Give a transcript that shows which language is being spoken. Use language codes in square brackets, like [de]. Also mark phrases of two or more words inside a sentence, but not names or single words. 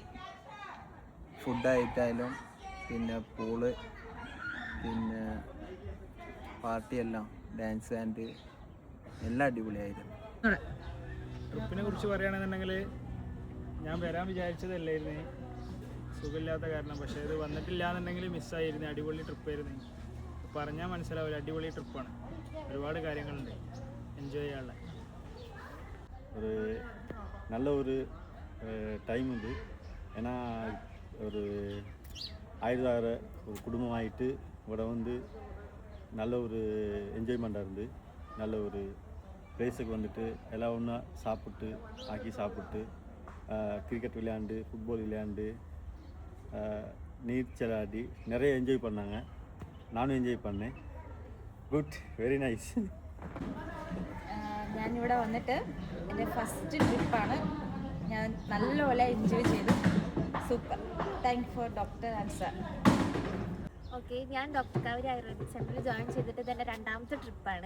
[ml] ഫുഡായിട്ടായാലും പിന്നെ പൂള്, പിന്നെ പാർട്ടിയെല്ലാം, [en] dance and [ml] എല്ലാം അടിപൊളിയായിരുന്നു. ട്രിപ്പിനെ കുറിച്ച് പറയുകയാണെന്നുണ്ടെങ്കിൽ ഞാൻ വരാൻ വിചാരിച്ചതല്ലായിരുന്നു, സുഖമില്ലാത്ത കാരണം. പക്ഷേ ഇത് വന്നിട്ടില്ല എന്നുണ്ടെങ്കിൽ മിസ്സായിരുന്നു. അടിപൊളി ട്രിപ്പായിരുന്നു. പറഞ്ഞാൽ മനസ്സിലാവില്ല, അടിപൊളി ട്രിപ്പാണ്. ഒരുപാട് കാര്യങ്ങളുണ്ട് എൻജോയ് ചെയ്യാനുള്ള. [ta] ஒரு நல்ல ஒரு டைம் உண்டு. ஏன்னா ஒரு ஆயுர்தார ஒரு குடும்பமாயிட்டு ഇവിടെ வந்து நல்ல ஒரு என்ஜாய்மெண்ட்டாக இருந்து, நல்ல ஒரு பிளேஸுக்கு வந்துட்டு எல்லாம் ஒன்றா சாப்பிட்டு சாப்பிட்டு கிரிக்கெட் விளையாண்டு, ஃபுட்பால் விளையாண்டு, நீச்சல் ஆடி நிறைய என்ஜாய் பண்ணாங்க. நானும் என்ஜாய் பண்ணேன். குட், [en] very nice. [ml] ഞാനിവിടെ വന്നിട്ട് എൻ്റെ ഫസ്റ്റ് ട്രിപ്പാണ്. ഞാൻ നല്ലപോലെ എൻജോയ് ചെയ്തു. സൂപ്പർ. [en] thank for doctor and sir. [ml] ഓക്കെ, ഞാൻ ഡോക്ടർ കാവേരി ആയുർവേദിക് സെൻ്ററിൽ ജോയിൻ ചെയ്തിട്ട് ഇതെൻ്റെ 2ാമത്തെ ട്രിപ്പാണ്.